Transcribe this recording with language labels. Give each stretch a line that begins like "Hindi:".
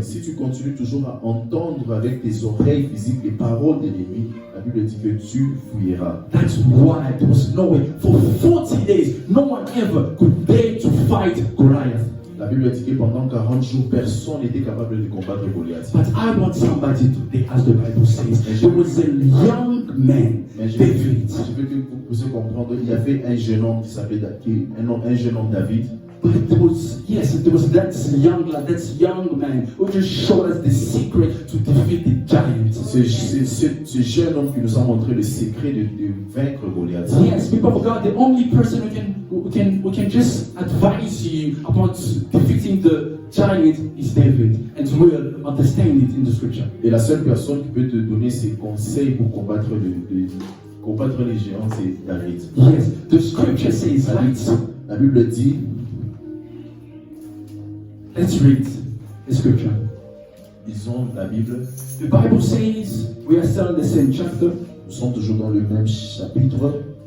French: Si tu continues toujours à entendre avec tes oreilles physiques les paroles de l'ennemi, la Bible dit que tu fuiras.
English: That's why there was no way. For 40 days, no one ever could dare to fight Goliath.
French: La Bible dit que pendant 40 jours, personne n'était capable de combattre Goliath.
English: But I want somebody today, as the Bible says, there was a young man, David.
French: Je veux que vous puissiez comprendre, il y avait un jeune homme qui s'appelait un jeune homme David.
English: But there was that young man who just showed us the secret to defeat the giant.
French: Ce jeune homme qui nous a montré le secret de vaincre Goliath.
English: Yes, people of God, the only person who can just advise you about defeating the giant is David, and we'll understand it in the scripture.
French: Et la seule personne qui peut te donner ses conseils pour combattre les géants, c'est David.
English: Yes, the scripture says,
French: La Bible dit,
English: let's read the scripture.
French: Lisons la Bible.
English: The Bible says, we are still in the same chapter.
French: Nous sommes toujours dans le même chapitre.